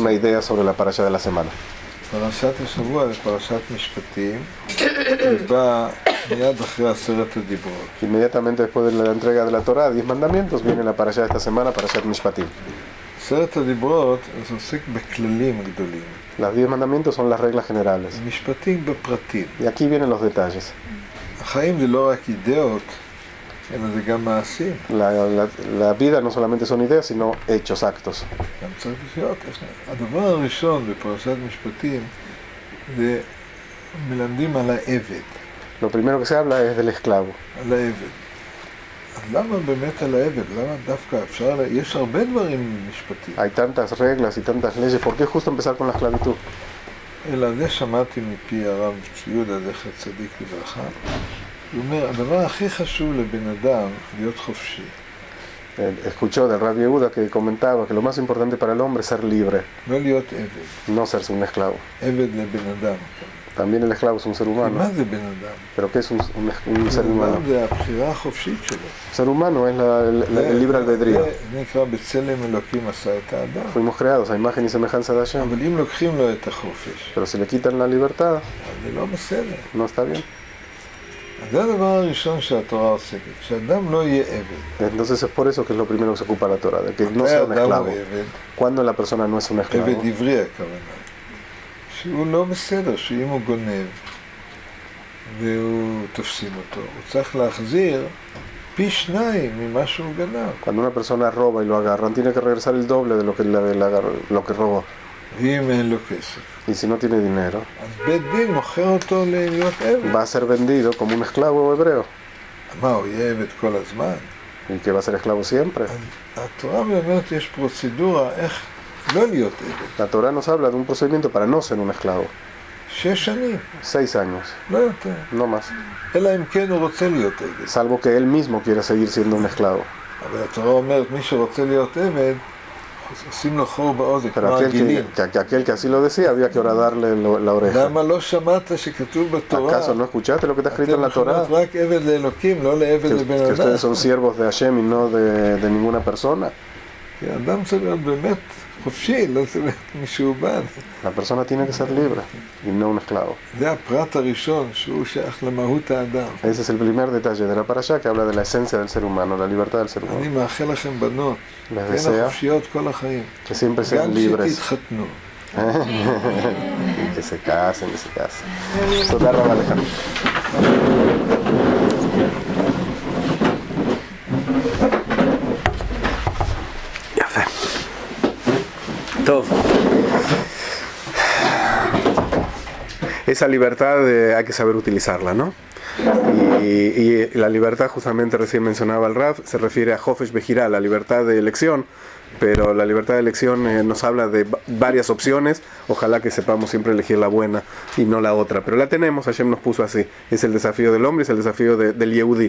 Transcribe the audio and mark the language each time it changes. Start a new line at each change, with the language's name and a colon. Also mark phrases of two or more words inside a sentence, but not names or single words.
Spanish: Una idea sobre la parasha de la semana.
Hebrew: פרשת השבוע זה פרשת משפטים, ובא מיד אחרי 10 הדיברות.
Spanish: Inmediatamente después de la entrega de la Torah, 10 mandamientos, viene la parasha de esta semana,
Hebrew: פרשת משפטים. 10 הדיברות זה עוסק בכללים גדולים.
Spanish: Los 10 mandamientos son las reglas generales.
Hebrew: משפטים בפרטים.
Spanish: Y aquí vienen los detalles.
Hebrew: החיים זה לא רק אידאות, אלא זה גם מעשים.
Spanish: La vida no solamente son ideas, sino hechos, actos.
Hebrew: גם צריך לחיות. הדבר הראשון בפרשת משפטים זה מלמדים על העבד.
Spanish: Lo primero que se habla es del esclavo.
Hebrew: על העבד. אז למה באמת על העבד? למה דווקא אפשר... יש הרבה דברים משפטיים.
Spanish: Hay tantas reglas y tantas leyes, ¿por qué justo empezar con la esclavitud?
Hebrew: אלא זה שמעתי מפי הרב יהודה זכר צדיק לברכה. הוא אומר, הדבר הכי חשוב לבן אדם להיות חופשי.
Spanish: Escuchó del Rabbi Yehuda que comentaba que lo más importante para el hombre es ser libre,
Hebrew: לא להיות עבד.
Spanish: no ser un esclavo.
Hebrew: עבד לבן אדם.
Spanish: También el esclavo es un ser
Hebrew: מה
Spanish: humano.
Hebrew: זה בן אדם?
Spanish: ¿Pero qué es un ser
Hebrew: בן
Spanish: humano?
Hebrew: אדם זה הבחירה החופשית שלו.
Spanish: Ser humano es el libre albedrío.
Hebrew: זה נקרא בצלם אלוקים עשה את האדם.
Spanish: Fuimos creados a imagen y semejanza de Hashem.
Hebrew: אבל אם לוקחים לו את החופש,
Spanish: Pero si le quitan la libertad,
Hebrew: אז זה לא בסדר.
Spanish: no está bien.
Hebrew: אז זה הדבר הראשון שהתורה עוסקת, שאדם לא יהיה עבד.
Spanish: Entonces es por eso que es lo primero que se ocupa la Torah, de que no
Hebrew: מתי
Spanish: sea un
Hebrew: אדם הוא
Spanish: esclavo.
Hebrew: עבד?
Spanish: Cuando la persona no es un esclavo,
Hebrew: עבד עברי הכוונה. שהוא לא בסדר, שאם הוא גונב והוא תופסים אותו, הוא צריך להחזיר פי 2 ממה שהוא גנב.
Spanish: cuando una persona roba y lo agarran, tiene que regresar el doble de lo que robó.
Hebrew: ואם אין לו כסף,
Spanish: Y si no tiene dinero,
Hebrew: אז בית דין מוכר אותו להיות עבד.
Spanish: va a ser vendido como un esclavo hebreo.
Hebrew: מה, הוא יהיה עבד כל הזמן?
Spanish: Y que va a ser esclavo siempre.
Hebrew: התורה באמת יש פרוצדורה איך לא להיות עבד.
Spanish: La Torah nos habla de un procedimiento para no ser un esclavo.
Hebrew: 6 שנים,
Spanish: 6 años,
Hebrew: לא יותר.
Spanish: no más.
Hebrew: אלא אם כן הוא רוצה להיות עבד.
Spanish: Salvo que él mismo quiera seguir siendo un esclavo.
Hebrew: אבל התורה אומרת, מי שרוצה להיות עבד, עושים לו חור באוזן, כמו
Spanish: Pero
Hebrew: הגילים.
Spanish: aquel que así lo decía, había que horadarle la oreja.
Hebrew: למה לא שמעת שכתוב בתורה,
Spanish: ¿Acaso no escuchaste lo que está escrito en la
Hebrew: אתם
Spanish: Torah?
Hebrew: מכונות רק עבד לאלוקים, לא לעבד לבן
Spanish: Que
Hebrew: אדם.
Spanish: ustedes son siervos de Hashem y no de ninguna persona.
Hebrew: כי האדם צריך להיות באמת חופשי, לא צריך להיות משועבד.
Spanish: La persona tiene que ser libre y no un esclavo.
Hebrew: זה הפרט הראשון שהוא שייך למהות האדם.
Spanish: Ese es el primer detalle de la parashá que habla de la esencia del ser humano, la libertad del ser humano.
Hebrew: אני מאחל לכם בנות,
Spanish: Les
Hebrew: תהיינה
Spanish: desea
Hebrew: חופשיות כל החיים.
Spanish: que siempre sean
Hebrew: גם
Spanish: libres
Hebrew: שתתחתנו.
Spanish: y que se casen, que se casen.
Hebrew: תודה רבה לך. יפה. טוב.
Spanish: Esa libertad hay que saber utilizarla, ¿no? Y la libertad, justamente recién mencionaba el Rav, se refiere a
Hebrew: חופש בחירה,
Spanish: la libertad de elección, pero la libertad de elección nos habla de varias opciones, ojalá que sepamos siempre elegir la buena y no la otra, pero la tenemos, Hashem nos puso así, es el desafío del hombre, es el desafío del Yehudí.